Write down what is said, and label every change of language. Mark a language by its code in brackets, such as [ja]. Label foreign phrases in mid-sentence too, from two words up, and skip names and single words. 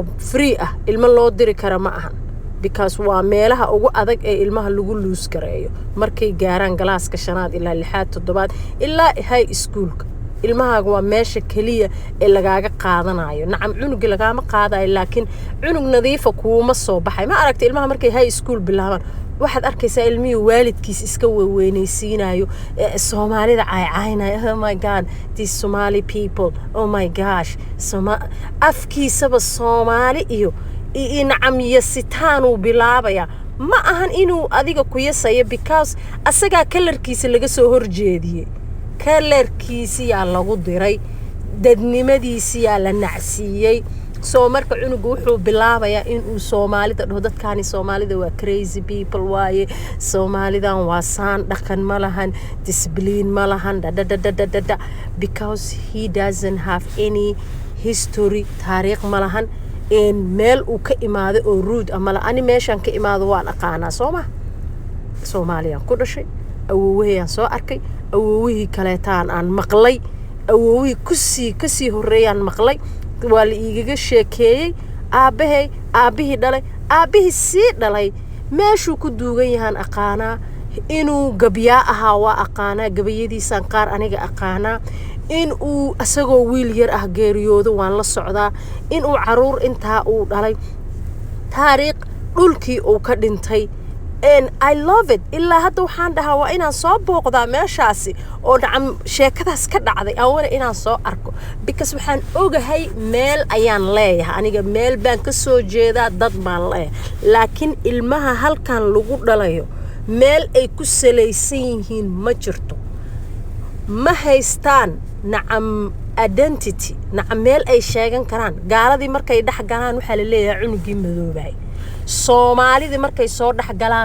[so] free ah ilmo loo diri kara ma ahan because waa meelaha ugu adag ee ilmaha lagu loos gareeyo markay gaaraan galaaska 5 ilaa 6 7 ilaa [en] high school [so] ilmahaaga waa meesha kaliya ee lagaaga qaadanayo nacam cunug lagaama qaadayo laakiin cunug nadiifa kuuma soo baxay ma aragtay ilmaha markay [en] high school [so] bilaabaan waxaad arkaysaa ilmihii waalidkiis iska weynaysiinayo Soomaalida caaynayo [en] oh my god these Somali people oh my gosh [so] afkiisaba Soomaali iyo nacam yasitaan uu bilaabaya ma ahan inuu adiga ku yasayo because asaga kalarkiisa laga soo horjeediyay kalarkiisa yaa lagu diray dadnimadiisa yaa la nacsiiyay soo marka cunugu wuxuu bilaabayaa in uu Soomaalida dhaho dadkaani Soomaalida waa [en] crazy people [so] waaye Soomaalidan waa saan dhaqan ma lahan discipline ma lahan [en] because he doesn't have any history [so] taariikh ma lahan in meel uu ka imaado oo ruud ama la ani meeshan ka imaado waan aqaanaa Soomaaliya ku dhashay awowayaan soo arkay awowihii kaleetaan aan maqlay awowihii kasii horeeyaan maqlay waa la iigaga sheekeeyay aabihii dhalay aabihii sii dhalay meeshuu ku duugan yahaan aqaanaa inuu gabyaa ahaa waa aqaanaa gabayadiisaan qaar aniga aqaanaa in uu asagoo wiil yar ah geeriyoodo waan la socdaa in uu caruur intaa uu dhalay taariikh dhulkii uu ka dhintay [en] and I love it [so] illa hadda waxaan dhahaa waa inaan soo booqdaa meeshaasi oo dhacam sheekadaas ka dhacday aan inaan soo arko because waxaan ogahay meel ayaan leeyahay aniga meel baan ka soo jeedaa dad baan leeyahay laakiin ilmaha halkan lagu dhalayo meel ay ku salaysan yihiin ma jirto ma haystaan nacam identity nacam meel ay sheegan karaan gaaladii markay dhax galaan waxa la leeyahay cunugii madoobay Soomaalida markay soo dhaxgalaan